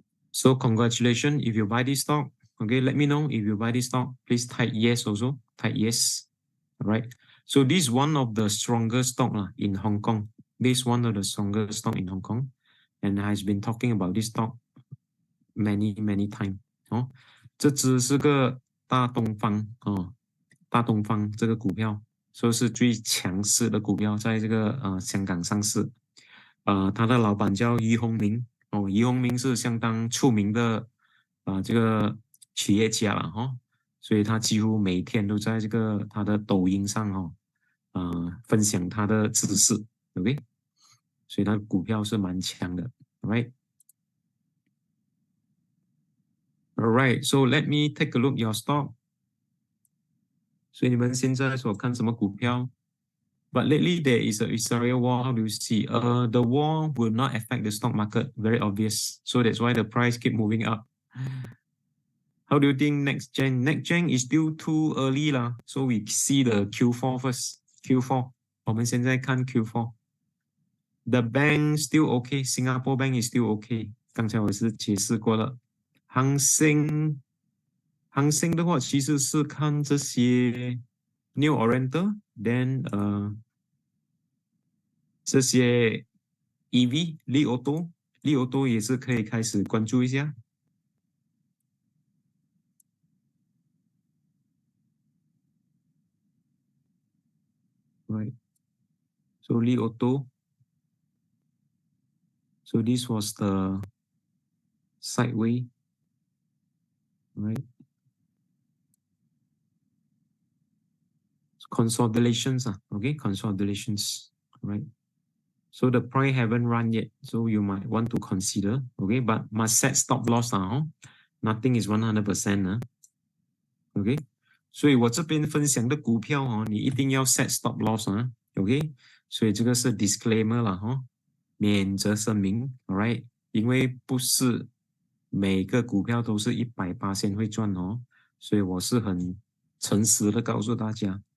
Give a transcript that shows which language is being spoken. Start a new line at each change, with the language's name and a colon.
English: So congratulations if you buy this stock. Okay, let me know if you buy this stock. Please type yes also. Type yes. All right. So this is one of the strongest stock in Hong Kong. This is one of the strongest stock in Hong Kong, and has been talking about this stock many times.
Chinese: 哦，这只是个大东方哦，大东方这个股票说是最强势的股票，在这个香港上市。他的老板叫俞鸿铭哦，俞鸿铭是相当出名的这个企业家了哈，所以他几乎每天都在这个他的抖音上分享他的知识 ，OK， 所以他的股票是蛮强的 ，right？
English: Alright, so let me take a look your stock.
Chinese: 所以你们现在所看什么股票
English: ？But lately there is a Israel war. How do you see? The war will not affect the stock market. Very obvious. So that's why the price keep moving up. How do you think next gen? Next gen is still too early lah. So we see the Q4 first. Q4.
Chinese: 我们现在看 Q4.
English: The bank still okay. Singapore Bank is still okay.
Chinese: 刚才我是解释过了。恒生的话，其实是看这些 New Oriental, then 这些 EV, Li Auto 也是可以开始关注一下。
English: Right. So Li Auto. So this was the sideway. Right. Consolidations, okay, consolidations, right? So the price haven't run yet, so you might want to consider, okay, but must set stop loss nothing is 100%okay?
Chinese: 所以我这边分享的股票你一定要 set stop loss okay? 所以这个是 disclaimer 啦免责声明 alright? 因为不是每个股票都是100%会赚所以我是很诚实的告诉大家。